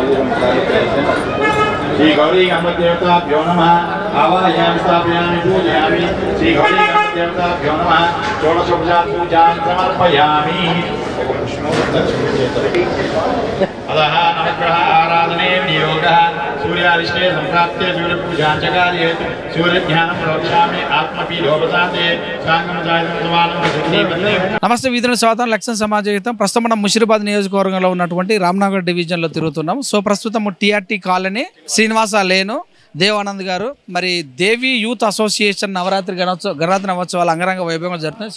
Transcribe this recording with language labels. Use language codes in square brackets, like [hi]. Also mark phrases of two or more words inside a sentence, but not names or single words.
[sa] श्री गौरी गणपतिदेवताभ्यो नमः आवाहयामि स्थापयामि पूजयामि श्री गौरी गणपतिदेवताभ्यो नमः षोडशोपचारपूजां समर्पयामि अतः नवग्रह आराधने नियोगः सूर्यारिष्टे सम्प्राप्ते सूर्यपूजां च कारयेत् सूर्यज्ञानं प्रोक्षामि आत्मपीडोपशान्ते [te] నమస్తే వీధుల స్వాగతం లక్ష్మణ సమాజయుతం ప్రస్తుతం మనం ముషిరాబాద్ నియోజకవర్గంలో ఉన్నటువంటి రామ్నగర్ డివిజన్లో తిరుగుతున్నాం. సో ప్రస్తుతం టీఆర్టీ కాలనీ శ్రీనివాస లేను దేవానంద్ గారు మరి దేవి యూత్ అసోసియేషన్ నవరాత్రి గణరాత్రి నవోత్సవాలు అంగరంగ వైభవంగా జరుగుతున్నాయి.